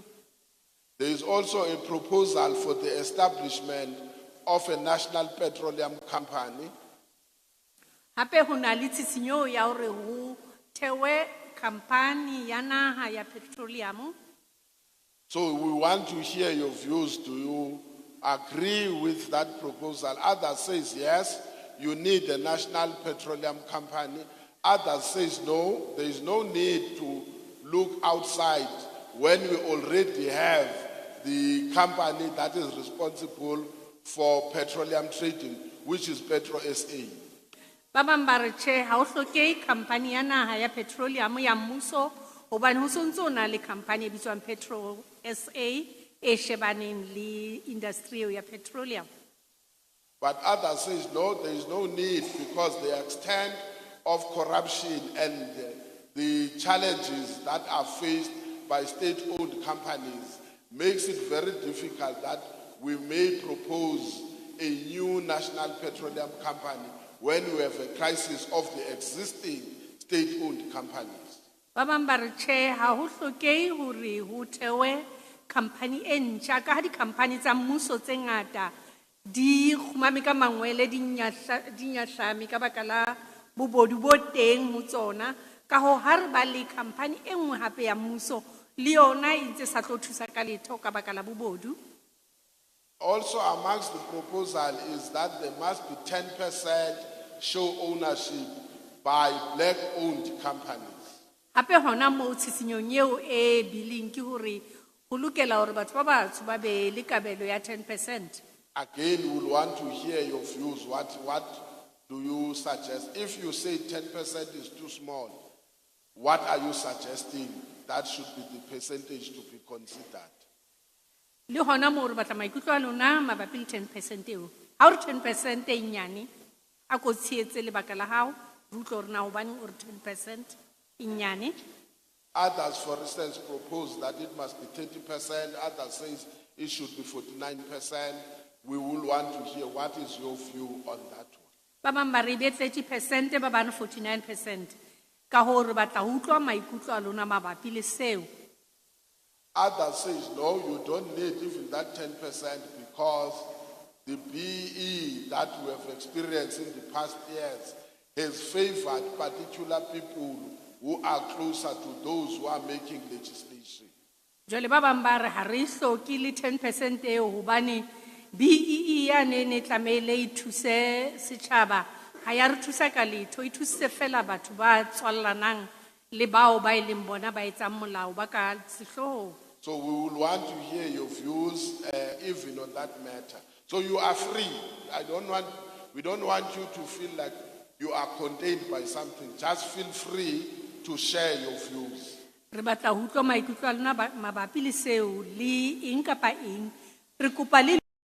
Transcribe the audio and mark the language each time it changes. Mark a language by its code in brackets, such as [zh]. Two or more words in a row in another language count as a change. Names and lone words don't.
[en] There is also a proposal for the establishment of a national petroleum company. [st] Hape ho na le tshisinyo ya hore ho thewe company ya naha ya petroleum. [en] So we want to hear your views. Do you agree with that proposal? Others says yes, you need a national petroleum company. Others says no, there is no need to look outside when we already have the company that is responsible for petroleum trading, which is Petro SA. [st] Ba bang ba re tjhe, ha o hlokehe company ya naha ya petroleum ya mmuso, hobane ho sontso o na le company e bitswang Petro SA e shebaneng le industry eo ya petroleum. [en] But others says no, there is no need because the extent of corruption and the challenges that are faced by state-owned companies makes it very difficult that we may propose a new national petroleum company when we have a crisis of the existing state-owned companies. [st] Ba bang ba re tjhe, ha ho hlokehe hore ho thewe company e ntjha, ka ha di-company tsa mmuso tse ngata di kgumame ka mangwele, di nyahlame ka baka la bobodu bo teng ho tsona. Ka hoo ha re ba le company e nngwe hape ya mmuso, le yona e ntse sa tlo thusa ka letho ka baka la bobodu. [en] Also amongst the proposal is that there must be 10% show ownership by black-owned companies. [st] Hape hona moo tshitsinyong eo e billing ke hore ho lokela hore batho ba batsho ba be le kabelo ya 10%. [en] Again, we will want to hear your views. What do you suggest? If you say 10% is too small, what are you suggesting that should be the percentage to be considered? [st] Le hona moo re batla maikutlo a lona mabapi le 10% eo. Ha o re 10% e nyane, a ko tsheetse lebaka la hao, re utlwe hore na hobaneng o re 10% e nyane. [en] Others, for instance, propose that it must be 30%. Others says it should be 49%. We will want to hear what is your view on that one. [st] Ba bang ba re be 30%, ba bang 49%. Ka hoo re batla ho utlwa maikutlo a lona mabapi le seo. [en] Others says no, you don't need even that 10% because the BE that we have experienced in the past years has favored particular people who are closer to those who are making legislation. [st] Jwale ba bang ba re ha re hloke le 10% eo hobane BEE ya ne tlamehile e thuse setjhaba, ha ya re thusa ka letho, e thusitse fela batho ba tswallanang le bao ba e leng bona ba etsang molao ba ka sehlohong. [en] So we will want to hear your views even on that matter. So you are free. We don't want you to feel like you are contained by something. Just feel free to share your views. [st] Re batla ho utlwa maikutlo a lona mabapi le seo le eng kapa eng. Re kopa le